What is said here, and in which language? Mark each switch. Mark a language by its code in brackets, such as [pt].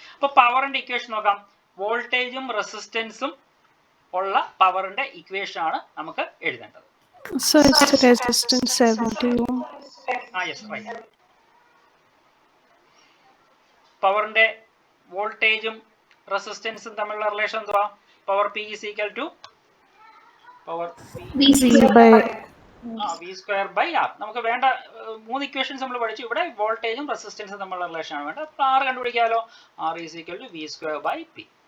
[ml] അപ്പോൾ പവറിന്റെ ഇക്വേഷൻ നോക്കാം. വോൾട്ടേജും റെസിസ്റ്റൻസും ഉള്ള പവറിന്റെ ഇക്വേഷൻ ആണ് നമുക്ക് എഴുതേണ്ടത്. [en] So it's resistance 70 ohm. Yes, right. [ml] പവറിന്റെ വോൾട്ടേജും റെസിസ്റ്റൻസും തമ്മിലുള്ള റിലേഷൻ എന്തുവാ? [en] Power P is equal to power V by V square by R. [ml] നമുക്ക് വേണ്ട 3 ഇക്വേഷൻസ് നമ്മൾ പഠിച്ചു. ഇവിടെ വോൾട്ടേജും റെസിസ്റ്റൻസും തമ്മിലുള്ള റിലേഷൻ ആണ് വേണ്ടത്. അപ്പോൾ R കണ്ടുപിടിക്കാമല്ലോ. [en] R is equal to V square by P.